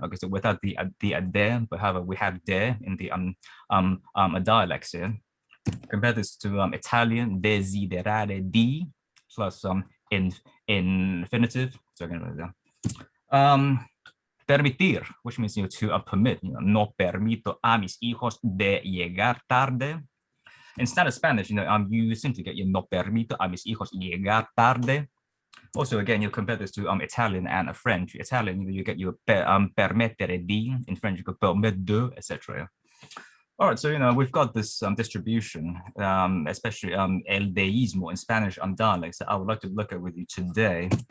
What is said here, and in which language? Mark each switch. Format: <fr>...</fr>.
<en>Okay, so without the de, but however we have de in the dialects here. Compare this to Italian, desiderare di plus infinitive. So again, permitir, which means to permit.</en> <es>No permito a mis hijos de llegar tarde.</es> <en>In standard Spanish, you simply get</en> <es>no permito a mis hijos llegar tarde.</es> <en>Also, again, you compare this to Italian and French. Italian, you get your permettere di. In French, you go permettre de, etc. All right, so we've got this distribution, especially el deísmo in Spanish on dialects that I would like to look at with you today.</en>